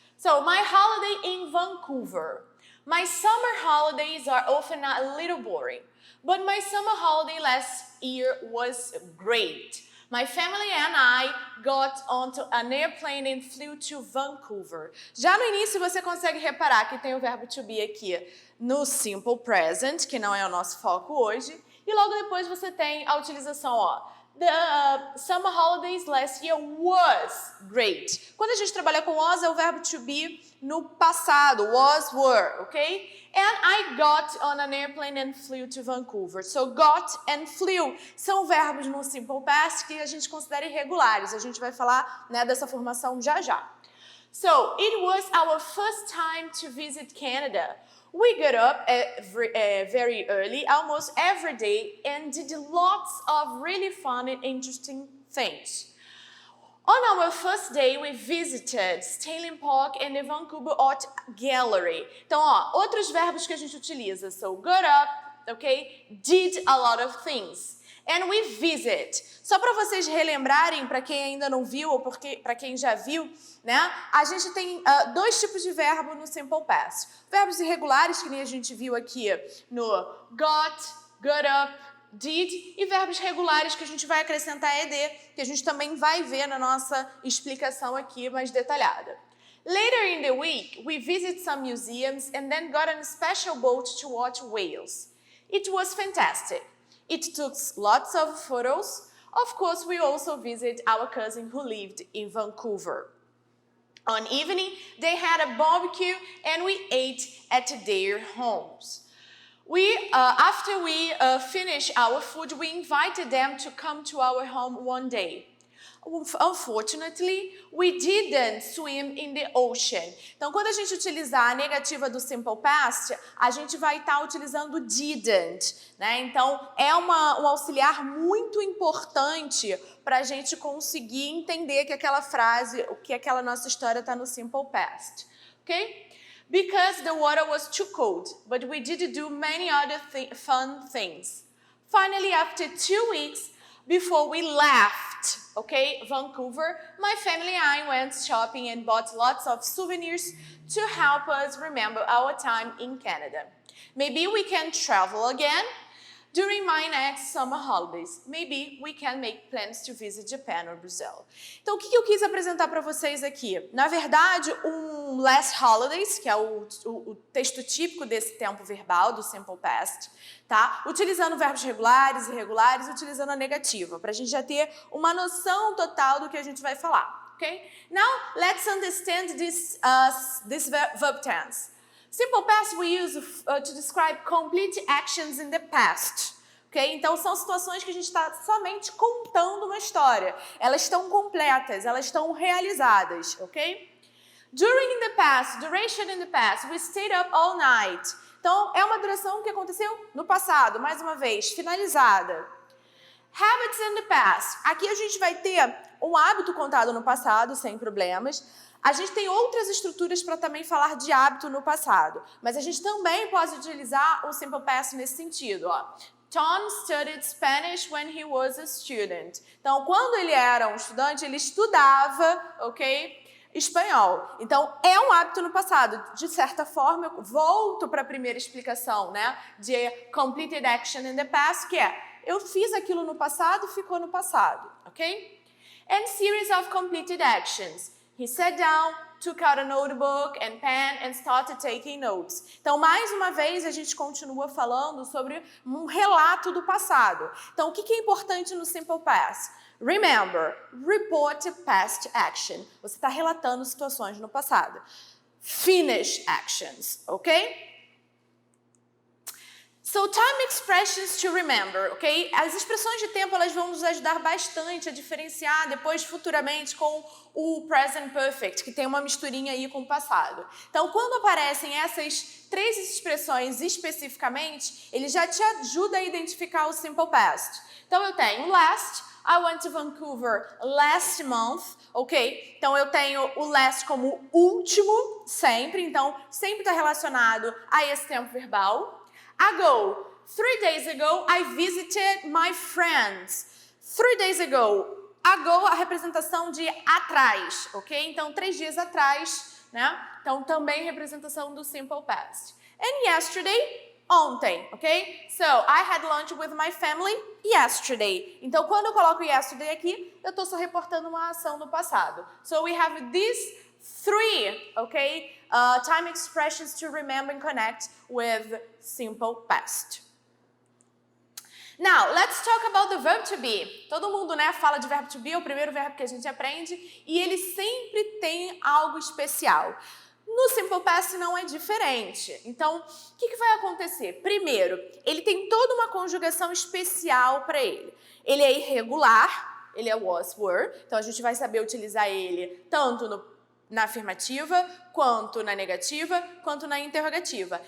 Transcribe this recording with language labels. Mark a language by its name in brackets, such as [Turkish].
[English] So my holiday in Vancouver. My summer holidays are often a little boring, but my summer holiday last year was great. My family and I got onto an airplane and flew to Vancouver. [Portuguese] Já no início você consegue reparar que tem o verbo to be aqui no simple present, que não é o nosso foco hoje, e logo depois você tem a utilização, ó. [English] The summer holidays last year was great. [Portuguese] Quando a gente trabalha com was, é o verbo to be no passado, was, were, ok? [English] And I got on an airplane and flew to Vancouver. So got and flew [Portuguese] são verbos no simple past que a gente considera irregulares. A gente vai falar, né, dessa formação já já. [English] So it was our first time to visit Canada. We got up very early, almost every day, and did lots of really fun and interesting things. On our first day, we visited Stanley Park and the Vancouver Art Gallery. [Portuguese] Então, ó, outros verbos que a gente utiliza. [English] So, got up, okay, did a lot of things. And we visit. [Portuguese] Só para vocês relembrarem, para quem ainda não viu ou para quem já viu, né? A gente tem dois tipos de verbo no simple past. Verbos irregulares, que nem a gente viu aqui no got up, did, e verbos regulares que a gente vai acrescentar ed, que a gente também vai ver na nossa explicação aqui mais detalhada. [English] Later in the week, we visit some museums and then got on a special boat to watch whales. It was fantastic. It took lots of photos. Of course, we also visited our cousin who lived in Vancouver. On evening, they had a barbecue and we ate at their homes. After we finished our food, we invited them to come to our home one day. Unfortunately, we didn't swim in the ocean. [Portuguese] Então, quando a gente utilizar a negativa do simple past, a gente vai estar utilizando didn't, né? Então, é um auxiliar muito importante para a gente conseguir entender que aquela frase, que aquela nossa história está no simple past, ok? [English] Because the water was too cold, but we did do many other fun things. Finally, after 2 weeks, before we left, okay, Vancouver, my family and I went shopping and bought lots of souvenirs to help us remember our time in Canada. Maybe we can travel again during my next summer holidays. Maybe we can make plans to visit Japan or Brazil. [Portuguese] Então, o que eu quis apresentar para vocês aqui? Na verdade, um last holidays, que é o texto típico desse tempo verbal, do simple past, tá? Utilizando verbos regulares e irregulares, utilizando a negativa, para a gente já ter uma noção total do que a gente vai falar, ok? [English] Now, let's understand this verb tense. Simple past we use to describe complete actions in the past. Okay? [Portuguese] Então, são situações que a gente está somente contando uma história. Elas estão completas, elas estão realizadas. [English] Okay? During the past, duration in the past, we stayed up all night. [Portuguese] Então, é uma duração que aconteceu no passado, mais uma vez, finalizada. [English] Habits in the past. [Portuguese] Aqui a gente vai ter um hábito contado no passado, sem problemas. A gente tem outras estruturas para também falar de hábito no passado, mas a gente também pode utilizar o simple past nesse sentido, ó. [English] Tom studied Spanish when he was a student. [Portuguese] Então, quando ele era um estudante, ele estudava, ok, espanhol. Então, é um hábito no passado. De certa forma, eu volto para a primeira explicação, né, de [English] completed action in the past, [Portuguese] que é, eu fiz aquilo no passado, ficou no passado, ok? [English] And series of completed actions. He sat down, took out a notebook and pen and started taking notes. [Portuguese] Então, mais uma vez, a gente continua falando sobre um relato do passado. Então, o que é importante no simple past? [English] Remember, report past action. [Portuguese] Você está relatando situações no passado. [English] Finish actions, ok? So, time expressions to remember, ok? [Portuguese] As expressões de tempo, elas vão nos ajudar bastante a diferenciar depois, futuramente, com o present perfect, que tem uma misturinha aí com o passado. Então, quando aparecem essas 3 expressões especificamente, ele já te ajuda a identificar o simple past. Então, eu tenho [English] last, I went to Vancouver last month, ok? [Portuguese] Então, eu tenho o last como último, sempre. Então, sempre está relacionado a esse tempo verbal. [English] Ago, 3 days ago, I visited my friends. 3 days ago. [Portuguese] Ago, a representação de atrás, ok? Então, 3 dias atrás, né? Então, também representação do simple past. [English] And yesterday, [Portuguese] ontem, [English] ok? So, I had lunch with my family yesterday. [Portuguese] Então, quando eu coloco yesterday aqui, eu estou só reportando uma ação no passado. [English] So, we have these 3, okay, time expressions to remember and connect with simple past. Now, let's talk about the verb to be. [Portuguese] Todo mundo, né, fala de verbo to be, é o primeiro verbo que a gente aprende, e ele sempre tem algo especial. No simple past não é diferente. Então, o que vai acontecer? Primeiro, ele tem toda uma conjugação especial para ele. Ele é irregular, ele é was, were, então a gente vai saber utilizar ele tanto na afirmativa, quanto na negativa, quanto na interrogativa.